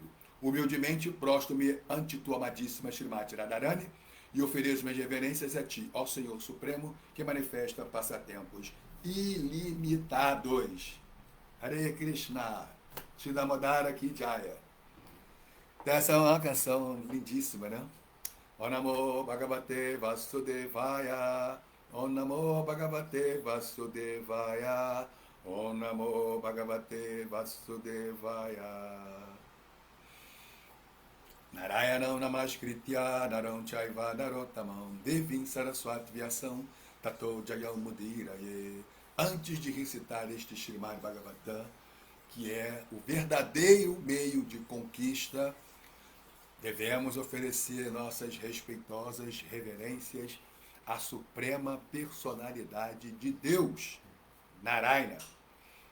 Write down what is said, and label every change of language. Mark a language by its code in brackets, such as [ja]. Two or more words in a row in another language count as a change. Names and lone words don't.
[pt] Humildemente, prostro-me ante tua amadíssima Srimati Radharani e ofereço minhas reverências a ti, ó Senhor Supremo, que manifesta passatempos ilimitados. [sa] Hare Krishna, Shri Damodara Ki Jaya. [pt] Essa é uma canção lindíssima, né? [sa] Om Namo Bhagavate Vasudevaya, Om Namo Bhagavate Vasudevaya, Om Namo Bhagavate Vasudevaya. Narayanam Namaskritya Naram Chaiva Narottamam Devim Saraswati Vyasam Tato Jayam Mudiraye. [pt] Antes de recitar este Srimad Bhagavatam, que é o verdadeiro meio de conquista, devemos oferecer nossas respeitosas reverências à suprema personalidade de Deus, Narayana.